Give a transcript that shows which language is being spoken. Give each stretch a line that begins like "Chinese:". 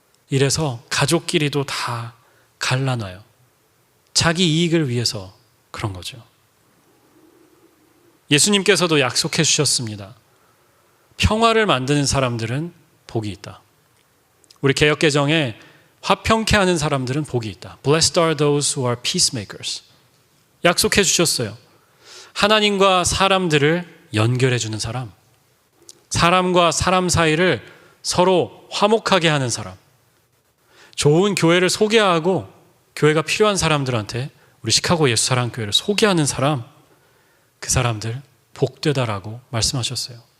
Korean: 이래서 가족끼리도 다 갈라놔요. 자기 이익을 위해서 그런 거죠. 예수님께서도 약속해 주셨습니다. 평화를 만드는 사람들은 복이 있다. 우리 개역개정에 화평케 하는 사람들은 복이 있다.
English: Blessed are those who are peacemakers.
Korean: 약속해 주셨어요. 하나님과 사람들을 연결해 주는 사람, 사람과 사람 사이를 서로 화목하게 하는 사람, 좋은 교회를 소개하고 교회가 필요한 사람들한테 우리 시카고 예수사랑교회를 소개하는 사람, 그 사람들 복되다라고 말씀하셨어요.